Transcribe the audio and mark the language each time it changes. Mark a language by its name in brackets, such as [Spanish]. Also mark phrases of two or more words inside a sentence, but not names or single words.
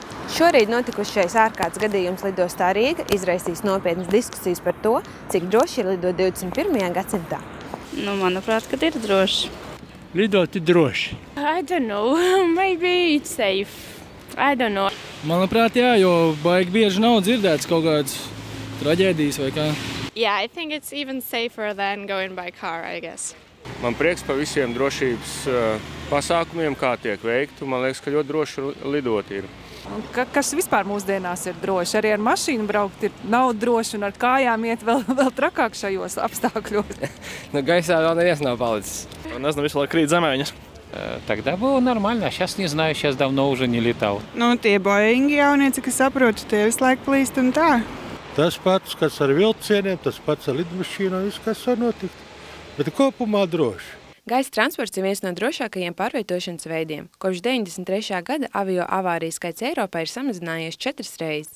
[Latvian] Šorīt notikušais ārkārtas gadījums lidostā Rīga izraisīs nopietnas diskusijas par to, cik droši ir lidot 21. gadsimtā. Manuprāt, kad ir droši. Lidot ir droši. [English] I don't know. Maybe it's safe. I don't know. [Latvian] Manuprāt, jā, jo baigi bieži nav dzirdēts kaut kādas traģēdijas vai kā. [English] Yeah, I think it's even safer than going by car, I guess. [Latvian] Man prieks par visiem drošības pasākumiem, kā tiek veikti. Man liekas, ka ļoti droši lidot ir. Kas vispār mūsdienās ir droši? Arī ar mašīnu braukt nav droši un ar kājām iet vēl trakāk šajos apstākļos. Gaisā vēl neviens nav palicis. Nezinu, visu laiku krīt zemēņas. [Russian] Тогда было нормально, а сейчас не знаю, сейчас давно уже не летал. [Latvian] Tie Boeingi jaunie, cik es saprotu, tie visu laiku plīst un tā. Tas pats, kas ar vilcieniem, tas pats ar lidmašīnām, viss, kas var notikt. Bet kopumā droši. Gaisa transports ir viens no drošākajiem pārvietošanas veidiem. Kopš 93. gada avio avāriju skaits Eiropā ir samazinājies 4 reizes.